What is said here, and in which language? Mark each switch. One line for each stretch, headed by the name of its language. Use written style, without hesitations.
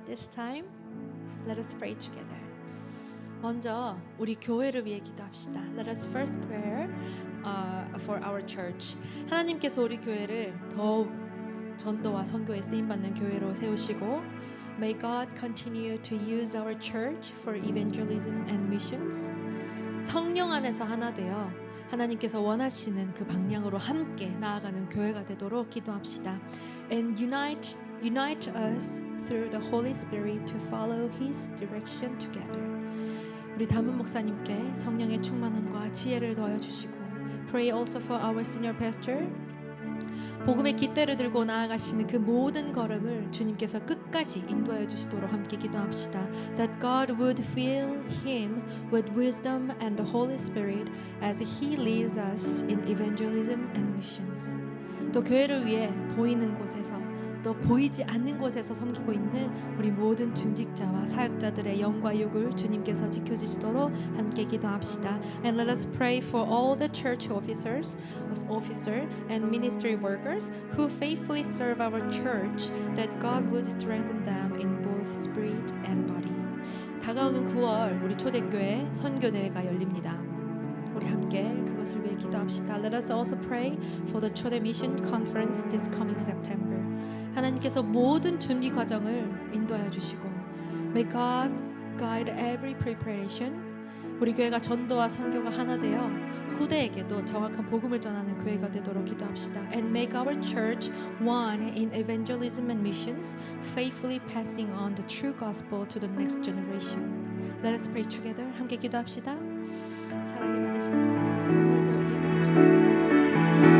English: time, let us pray together.
Korean: 먼저 우리 교회를 위해 기도합시다.
English: Let us first pray for our church.
Korean: 하나님께서 우리 교회를 더욱 전도와 선교에 쓰임 받는 교회로 세우시고,
English: May God continue to use our church for evangelism and missions.
Korean: 성령 안에서 하나 되어 하나님께서 원하시는 그 방향으로 함께 나아가는 교회가 되도록 기도합시다.
English: And unite us through the Holy Spirit to follow His direction together.
Korean: 우리 담은 목사님께 성령의 충만함과 지혜를 더하여 주시고,
English: Pray also for our senior pastor.
Korean: 복음의 깃대를 들고 나아가시는 그 모든 걸음을 주님께서 끝까지 인도하여 주시도록 함께 기도합시다.
English: That God would fill him with wisdom and the Holy Spirit as He leads us in evangelism and missions.
Korean: 또 교회를 위해 보이는 곳에서 또 보이지 않는 곳에서 섬기고 있는 우리 모든 중직자와 사역자들의 영과 육을 주님께서 지켜주시도록 함께 기도합시다.
English: And let us pray for all the church officers and ministry workers who faithfully serve our church, that God would strengthen them in both spirit and body.
Korean: 다가오는 9월 우리 초대교회 선교대회가 열립니다. 우리 함께 그것을 위해 기도합시다.
English: Let us also pray for the 초대 mission conference this coming September.
Korean: 하나님께서 모든 준비 과정을 인도하여 주시고,
English: May God guide every preparation.
Korean: 우리 교회가 전도와 선교가 하나 되어 후대에게도 정확한 복음을 전하는 교회가 되도록 기도합시다.
English: And make our church one in evangelism and missions, faithfully passing on the true gospel to the next generation. Let us pray together.
Korean: 함께 기도합시다. 사랑이 많으신 하나님, 오늘도 이 예배를 축복해 주시고